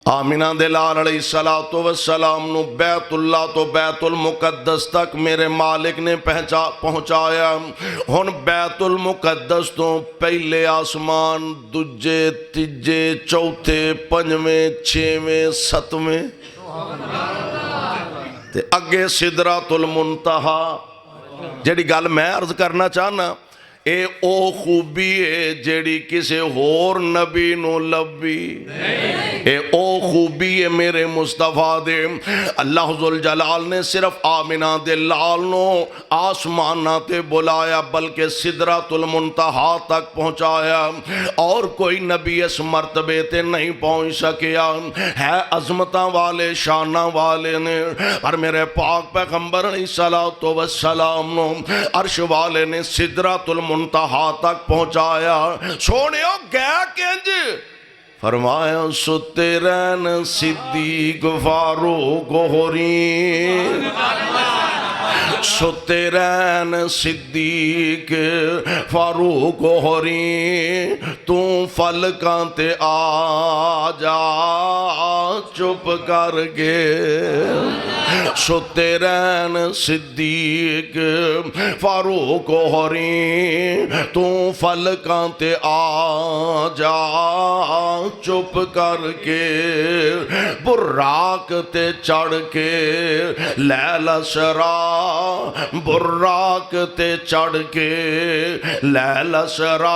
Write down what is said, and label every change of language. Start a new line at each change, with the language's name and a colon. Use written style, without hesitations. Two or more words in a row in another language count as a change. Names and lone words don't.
Punjabi: آمینہ دے لال
Arabic: علیہ السلام
Punjabi: نو بیت اللہ تو بیت المقدس تک میرے مالک نے پہنچایا. ہن بیت المقدس تو پہلے آسمان دجے تیجے چوتھے پنجویں چھویں ستویں تے اگے سدرۃ المنتہا. جیڑی گل میں عرض کرنا چاہنا اے او خوبی ہے جیڑی کسے ہور نبی نو لبی. اے او خوبی ہے میرے مصطفیٰ دے. اللہ ذوالجلال نے صرف آمنہ دے لال نو آسمانہ تے بلایا بلکہ سدرۃ المنتہا تک پہنچایا. اور کوئی نبی اس مرتبے تے نہیں پہنچ سکیا. ہے عظمتاں والے شاناں والے نے پر میرے پاک پیغمبر
Arabic: علیہ السلام
Punjabi: نو عرش والے نے سدرۃ المنتہا تک پہنچایا. سونیو گیا کنج فرمایا ستے رہن صدیق فاروق ہوری. ستے رہن صدیق فاروق ہوری. تو فلکاں تے آ جا چپ کر کے. ستے رہن صدیق فاروق ہوری. تو فلکاں تے آ جا چپ کر کے. براق تے چڑھ کے
Arabic: لیل اسرا.
Punjabi: براق تے چڑھ کے
Arabic: لیل اسرا.